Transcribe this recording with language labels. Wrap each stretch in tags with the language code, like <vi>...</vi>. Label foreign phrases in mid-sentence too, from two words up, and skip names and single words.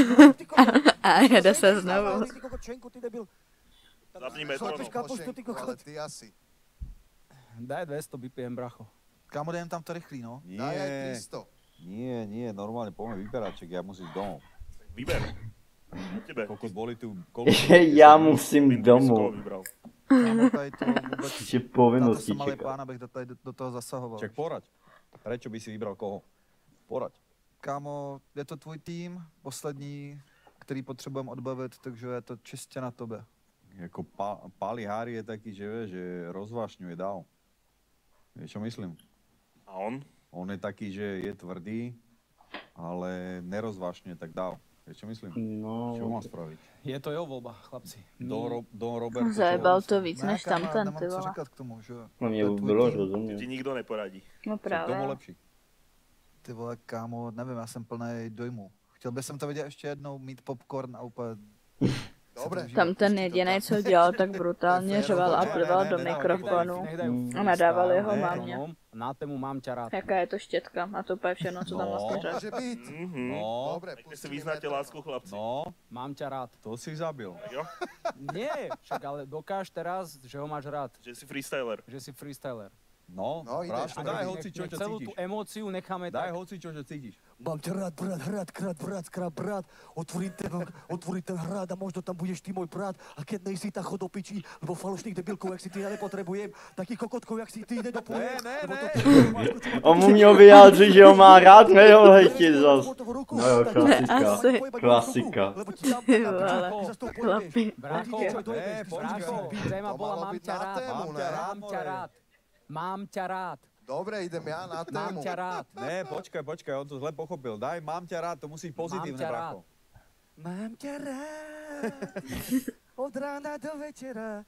<cs>A jede se znovu. Ty kokot, čenku, ty debil. Zapni metronom. Ty kokot. Ty asi.</cs> <sk>Daj 200, vypijem, bracho.</sk> <cs>Kámo, dajem tam to rychlý, no.</cs> <sk>Daj aj 300. Nie, normálne poďme vyberať, ja musím domov. Vyber. Tebe. Kokot boli tu...</sk> <cs>Já musím domů. Kámo, tady to vůbec... Že povinnosti jsem malý čekat. pán, abych tady do toho zasahoval.</cs> <sk>Čak poraď. Prečo by si vybral koho? Poraď.</sk> <cs>Kámo, je to tvůj tým, poslední, který potřebujeme odbavit, takže je to čistě na tobě.</cs> <sk>Jako Pali Hari je taký, že vie, že rozvášňuje dál. Vieš, čo myslím? A on? On je taký, že je tvrdý, ale nerozvášňuje tak dál. Vieš, čo myslím? No. Čo mám spraviť? Je to jeho voľba, chlapci. Don Robert...</sk> <cs>Zajebal to víc než tamten, ty Nemám co vole. říkat k tomu, že... No mě bylo rozumět. Ti nikdo neporadí. No právě. Tomu lepší. Ty vole, kámo, nevím, já jsem plný dojmu. Chtěl bych to vidět ještě jednou, mít popcorn a úplně...</cs> <sk>Dobre.</sk> <cs>Tam ten jedinej, co dělal tak brutálně, řval a plval do mikrofonu a nadával jeho mámě.</cs> <sk>Na tému mám ťa rád.</sk> <cs>Jaká je to štětka a to úplně všechno, co tam vlastně řekl.</cs> <sk>Môže byť. No, Dobre, Jak si vyznáte lásku, chlapci? no, Mám ťa rád. to si zabil.</sk> <cs>Jo?</cs> <sk>Nie, však ale dokáž teraz, že ho máš rád. Že si freestyler. Že si freestyler. No, No, ideš. Práško, daj hoci čo, čo celú cítiš. tú emóciu necháme Daj tak. hoci čo, čo cítiš. Mám ťa rád, brat, hrad, krát, brat, skrát, brat. Otvorí ten hrad a možno tam budeš ty môj brat. A keď nejsi, tak chod do piči, lebo falošných debilkov, jak si ty, ja nepotrebujem. Takých kokotkov, jak si ty, nedopujem.</sk> <cs>On mu měl vyjádřit, že ho má rád, ne ho hejtit zas. No jo, klasika. Asi. Klasika. Ty vole, chlapi. Brácho,</cs> <sk>brácho, téma bola mám ťa rád. Mám ťa rád. Mám ťa rád. Dobre, idem ja na Mám tému. ťa rád. Ne, počkaj, on to zle pochopil. Daj, mám ťa rád, to musí byť pozitívne, ťa bracho. Mám ťa rád. Od rána do večera.</sk>